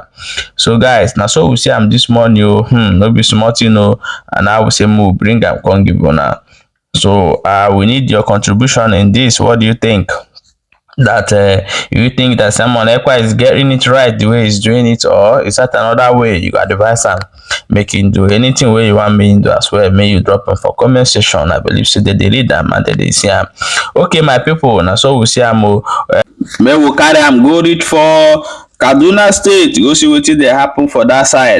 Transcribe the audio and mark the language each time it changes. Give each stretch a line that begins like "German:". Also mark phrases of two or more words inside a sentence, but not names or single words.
Nigerian Pidgin: So guys, now so we see am this morning, no be smart, and I will say move bring am come give una. So we need your contribution in this. What do you think? That you think that Simon Ekpa is getting it right the way he's doing it, or is that another way you advise am make him do anything wey you want me do as well? May you drop am for comment section. I believe so they read am and they see am. Okay my people, now so we see am may we carry am go read for Kaduna State, go see wetin dey happen for that side.